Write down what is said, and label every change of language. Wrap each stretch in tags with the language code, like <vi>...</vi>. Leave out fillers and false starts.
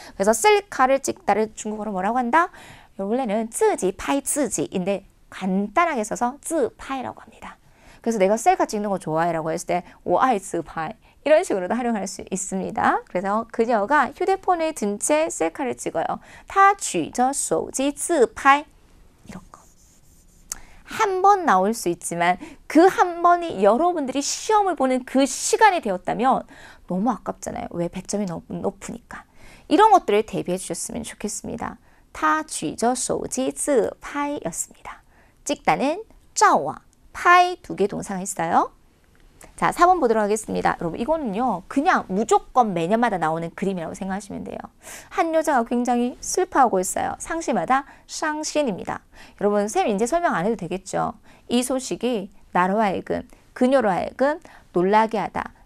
<ko>그래서 셀카를 찍다를 중국어로 뭐라고 한다? 원래는</ko> <zh>自己拍自己</zh> <ko>인데 간단하게 써서</ko> <zh>自拍</zh> <ko>라고 합니다. 그래서 내가 셀카 찍는 거 좋아해 라고 했을 때</ko> <zh>我爱自拍</zh> <ko>이런 식으로도 활용할 수 있습니다. 그래서 그녀가 휴대폰에 든 채 셀카를 찍어요.</ko> <zh>她举着手机自拍</zh> <ko>이런 거. 한 번 나올 수 있지만 그 한 번이 여러분들이 시험을 보는 그 시간이 되었다면 너무 아깝잖아요. 왜 100점이 높으니까. 이런 것들을 대비해 주셨으면 좋겠습니다.</ko> <zh>她举着手机自拍</zh> <ko>였습니다. 찍다는 照와 파이 두 개 동사가 있어요. 자, 4번 보도록 하겠습니다. 여러분 이거는요. 그냥 무조건 매년마다 나오는 그림이라고 생각하시면 돼요. 한 여자가 굉장히 슬퍼하고 있어요. 상시마다 상신입니다. 여러분 쌤 이제 설명 안 해도 되겠죠. 이 소식이 나로 하여금 그녀로 하여금 놀라게 하다.</ko>